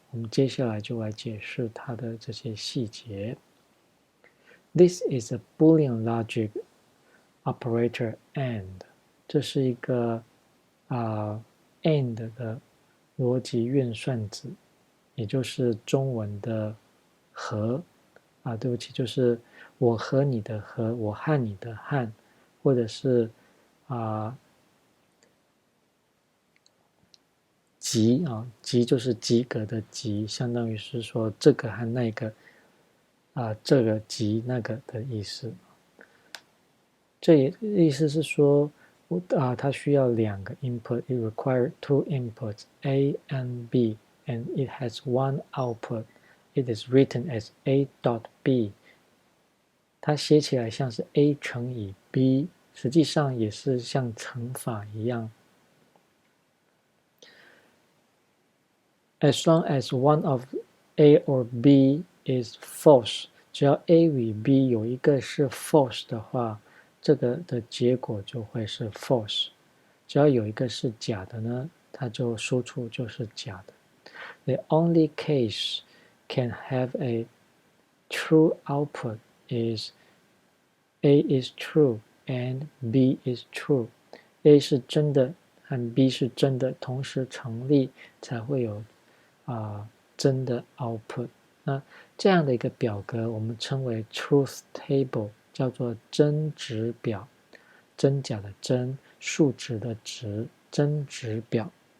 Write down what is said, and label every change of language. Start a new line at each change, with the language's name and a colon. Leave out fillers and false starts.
Chinese: 我们接下来就来解释它的这些细节。
English: This is a Boolean logic operator AND.
Chinese: 这是一个AND 的逻辑运算子，也就是中文的和对不起，就是我和你的和，我和你的和，或者是及及就是及格的及，相当于是说这个和那个这个及那个的意思。这也意思是说它需要两个
English: input, it requires two inputs, A and B, and it has one output. It is written as A dot B.
Chinese: 它写起来像是 A 乘以 B, 实际上也是像乘法一样。
English: As long as one of A or B is false,
Chinese: 只要 A 与 B 有一个是 false 的话，这个的结果就会是 false。只要有一个是假的呢，它就输出就是假的。
English: The only case can have a true output is A is true and B is true.
Chinese: A 是真的和 B 是真的，同时成立才会有真的 output。那这样的一个表格我们称为 truth table， 叫做真值表，真假的真，数值的值，真值表。